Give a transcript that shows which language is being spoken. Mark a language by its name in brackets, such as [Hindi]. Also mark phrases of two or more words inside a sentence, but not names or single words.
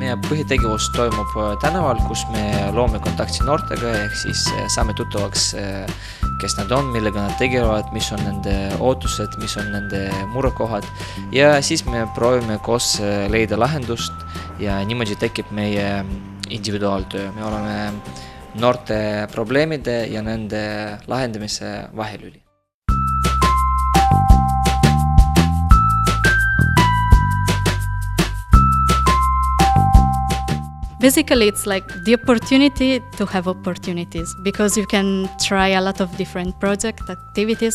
[Estonian] põhitegevus toimub tänaval, kus me loome kontakti noortega, ehk siis saame tuttavaks, kes nad on, millega nad tegelevad, mis on nende ootused, mis on nende murekohad ja siis me proovime koos leida lahendust ja niimoodi tekib meie individuaaltöö. Me oleme noorte probleemide ja nende lahendamise vahelüli. [English] Basically, it's like the opportunity to have opportunities because you can try a lot of different project activities.